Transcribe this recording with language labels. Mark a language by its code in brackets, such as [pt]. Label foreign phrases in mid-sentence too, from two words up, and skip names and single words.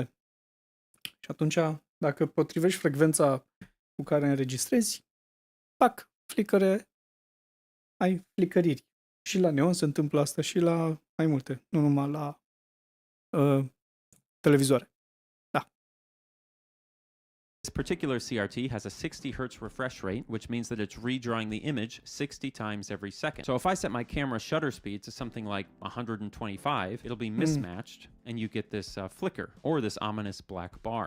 [ro] Și atunci, dacă potrivești frecvența cu care înregistrezi, pac, flicăre, ai flicăriri. Și la neon se întâmplă asta și la mai multe, nu numai la televizoare. [en] This particular CRT has a 60 Hz refresh rate, which means that it's redrawing the image 60 times every second. So if I set my camera shutter speed to something like 125, it'll be mismatched, and you get this flicker, or this ominous black bar.